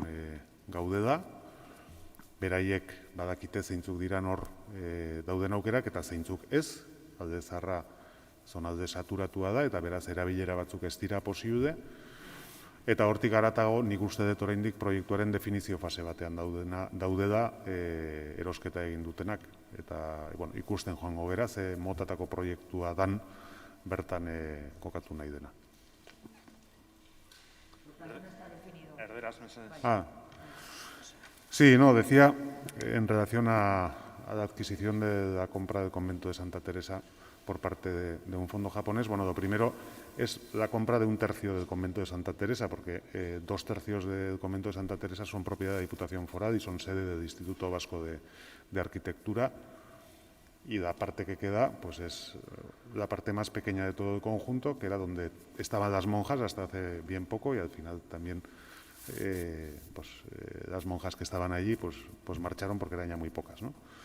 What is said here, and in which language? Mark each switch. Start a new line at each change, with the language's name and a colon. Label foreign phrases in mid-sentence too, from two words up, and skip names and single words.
Basque: gaude da, beraiek badakite zeintzuk diran hor dauden aukerak eta zeintzuk ez, alde zaharra zonalde saturatua da eta beraz erabilera batzuk ez dira posible, eta hortik haratago nik uste dut oraindik proiektuaren definizio fase batean daude da erosketa egin dutenak, eta ikusten joango gera ze motatako proiektua dan bertan kokatu nahi dena.
Spanish: Sí, no, decía en relación a la adquisición de la compra del convento de Santa Teresa por parte de un fondo japonés. Bueno, lo primero es la compra de 1/3 del convento de Santa Teresa, porque 2/3 del convento de Santa Teresa son propiedad de la Diputación Foral y son sede del Instituto Vasco de Arquitectura, y la parte que queda pues es la parte más pequeña de todo el conjunto, que era donde estaban las monjas hasta hace bien poco, y al final también las monjas que estaban allí pues marcharon porque eran ya muy pocas, ¿no?